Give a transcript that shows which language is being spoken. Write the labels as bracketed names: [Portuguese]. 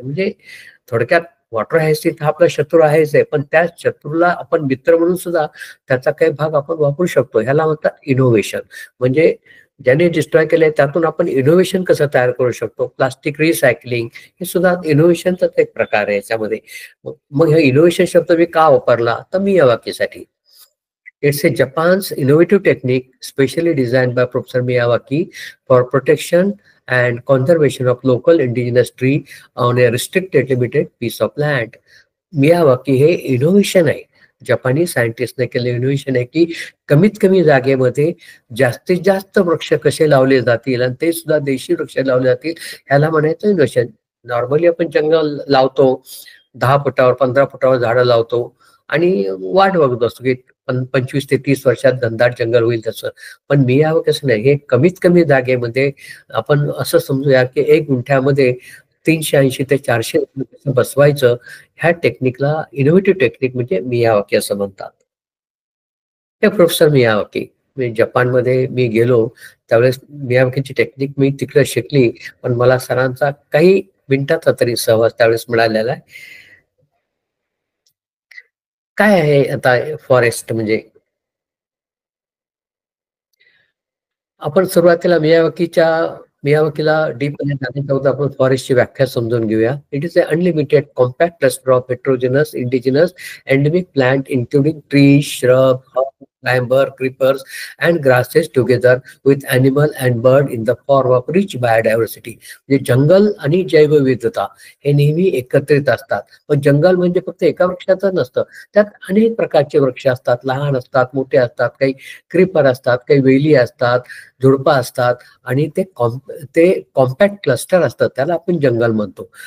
[Marathi] म्हणजे थोडक्यात water hyacinth हा आपला शत्रू आहेच आहे, पण त्या शत्रूला आपण मित्र म्हणून सुद्धा त्याचा काही भाग आपण वापरू शकतो. ह्याला म्हणतात इनोव्हेशन. म्हणजे ज्याने डिस्ट्रॉय केलंय त्यातून आपण इनोव्हेशन कसं तयार करू शकतो. प्लास्टिक रिसायकलिंग हे सुद्धा इनोव्हेशनचाच एक प्रकार आहे याच्यामध्ये. मग हे इनोव्हेशन शब्द मी का वापरला तर मी या वाक्यासाठी. [English] It's a Japan's innovative technique specially designed by Professor Miyawaki for protection and conservation of local indigenous tree on a restricted limited piece of land. [Marathi] Miyawaki हे इनोव्हेशन आहे. जपानी सायंटिस्टने केलं इनोव्हेशन आहे की कमीत कमी जागेमध्ये जास्तीत जास्त वृक्ष कसे लावले जातील आणि ते सुद्धा देशी वृक्ष लावले जातील, ह्याला म्हणायचं इनोव्हेशन. नॉर्मली आपण जंगल लावतो, 10 फुटावर 15 फुटावर झाडं लावतो आणि वाट बघत असतो की 25 ते 30 वर्षात घनदाट जंगल होईल तसं. पण मियावाकी कसं नाही, हे कमीत कमी जागेमध्ये आपण असं समजूया की 1 गुंठ्यामध्ये 380 ते 400 बसवायचं. ह्या टेक्निकला इनोव्हेटिव्ह टेक्निक म्हणजे मियावाकी असं म्हणतात. हे प्रोफेसर मियावाकी, मी जपानमध्ये मी गेलो त्यावेळेस मियावाकीची टेक्निक मी तिकडे शिकली, पण मला सरांचा काही मिनिटाचा तरी सहवास त्यावेळेस मिळालेला आहे. काय आहे आता फॉरेस्ट म्हणजे? आपण सुरुवातीला मियावाकीला डीपमध्ये जाण्याच्या अगोदर आपण फॉरेस्टची व्याख्या समजून घेऊया. [English] It is a unlimited compact cluster of heterogeneous indigenous endemic plant including trees, shrub, climber, creepers and grasses together with animal and bird in the form of rich biodiversity. [Marathi] म्हणजे जंगल आणि जैवविविधता हे नेहमी एकत्रित असतात. पण जंगल म्हणजे फक्त एका वृक्षाचं नसतं, त्यात अनेक प्रकारचे वृक्ष असतात, लहान असतात, मोठे असतात, काही क्रीपर असतात, काही वेली असतात, झुडपं असतात आणि ते कॉम्पॅक्ट क्लस्टर असतात, त्याला आपण जंगल म्हणतो.